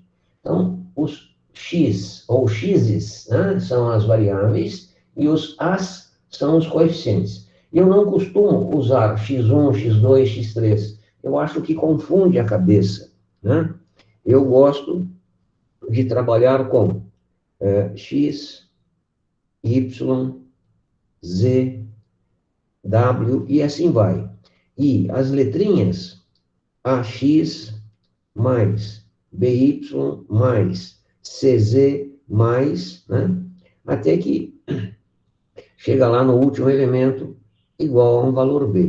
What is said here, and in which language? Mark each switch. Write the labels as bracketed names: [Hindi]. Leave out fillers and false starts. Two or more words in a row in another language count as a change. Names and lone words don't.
[Portuguese] Então, os x ou x's, né, são as variáveis e os a's são os coeficientes. Eu não costumo usar x1, x2, x3. Eu acho que confunde a cabeça, né? Eu gosto de trabalhar com x, y, z, w e assim vai. E as letrinhas AX mais BY mais CZ mais, né? Até que chega lá no último elemento igual a um valor B.